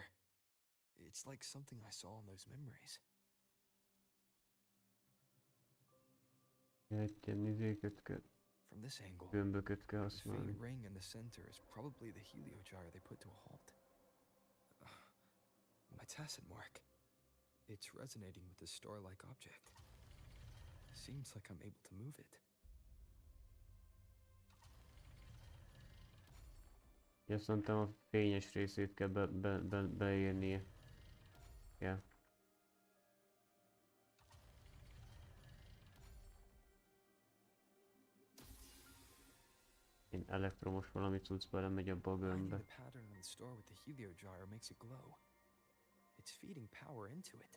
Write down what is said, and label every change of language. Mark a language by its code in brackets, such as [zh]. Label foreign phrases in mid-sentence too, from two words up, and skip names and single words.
[en] It's like something I saw in those memories. [hu] Egy ilyen izéket kell, [en] From this angle, [hu] gömböket kell [en] the [hu] használni. [en] faint ring in the center is probably the heliogyre they put to a halt. My tacit mark. It's resonating with the star-like object. Seems like I'm able to move it. [hu] Ja, szerintem a fényes részét kell beírnia. Ja. Én elektromos valami cucc belemegy abba a [en] Aligning [hu] gömbbe. [en] the pattern on the star with the heliogyre makes it glow. It's feeding power into it.